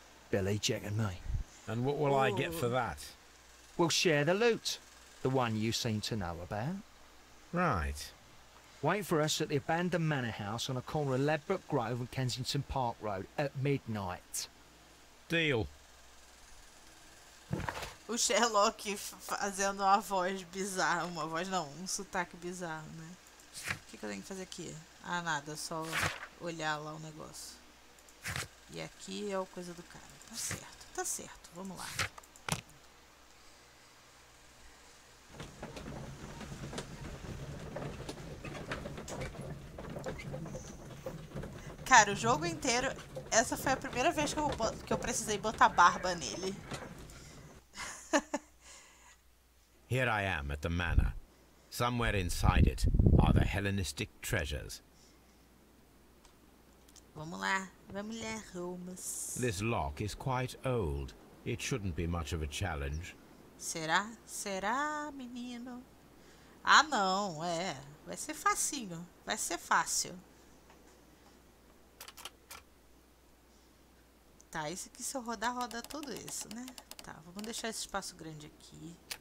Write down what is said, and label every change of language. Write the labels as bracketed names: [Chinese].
[English] Billy, Jack and me. And what will I get for that? We'll share the loot. The one you seem to know about. Right. Wait for us at the abandoned manor house on a corner of Ladbroke Grove and Kensington Park Road at midnight. Deal. [Portuguese] O Sherlock fazendo uma voz bizarra. Uma voz não, um sotaque bizarro, né? O que eu tenho que fazer aqui? Ah, nada, só olhar lá o negócio. E aqui é o coisa do cara. Tá certo, vamos lá. Cara, o jogo inteiro, essa foi a primeira vez que eu precisei botar barba nele. [English] Here I am at the manor. Somewhere inside it are the Hellenistic treasures. [Portuguese] Vamos lá, Holmes. [English] This lock is quite old. It shouldn't be much of a challenge. [Portuguese] Será? Será, menino? Ah, não, vai ser facinho, vai ser fácil. Tá, esse aqui se eu rodar, roda tudo isso, né? Tá, vamos deixar esse espaço grande aqui.